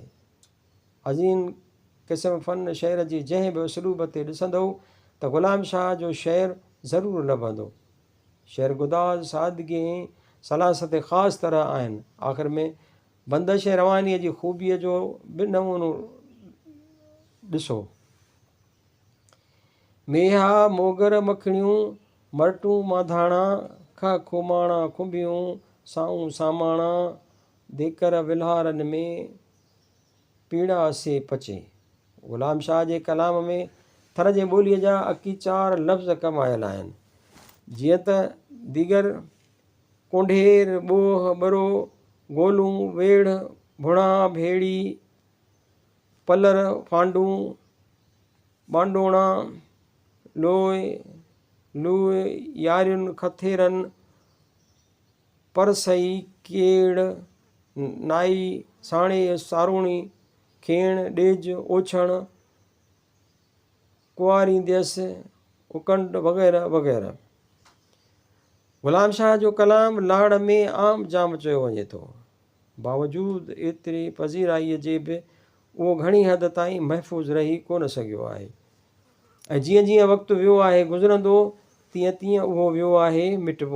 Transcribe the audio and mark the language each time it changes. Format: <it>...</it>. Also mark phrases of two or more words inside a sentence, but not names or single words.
<sd>अज़ीम क़िस्म फ़न शहर जी जंहिं बि उसलूब ते ॾिसंदो त ग़ुलाम शाह जो शहर ज़रूरु लभंदो। शहर गुदाज़ सादगी ऐं सलासत ख़ासि तरह आहिनि। आख़िर में बंदिश ऐं रवानीअ जी ख़ूबीअ जो बि नमूनो ॾिसो। मेहा मोगर मखणियूं मरटूं माधाणा, ख खुमाणा खुंबियूं साऊं सामाणा। देकर विल्हारनि में पीड़ा से पचे। ग़ुलाम शाह जे कलाम में थर जे ॿोलीअ जा अकी 4 लफ़्ज़ कमायल आहिनि, जीअं त दीगर, कोंढेर, ॿोह, ॿरो, गोलूं, वेड़, भुणा, भेड़ी, पलर, फांडूं, बांडोणा, लूह यारियुनि खथेरनि, परसई, केड़, नाई, साणे, सारूणी, खेण, ॾेज, ओछण, कुंवारींदसि, उकंड वग़ैरह वग़ैरह। ग़ुलाम शाह जो कलाम लाड़ में आम जाम चयो वञे थो। बावजूद एतिरी पज़ीराईअ जे बि उहो घणी हद ताईं महफ़ूज़ रही कोन सघियो आहे। ऐं जीअं जीअं वक़्तु वियो आहे गुज़रंदो, तीअं तीअं उहो वियो आहे मिटिबो।</sd>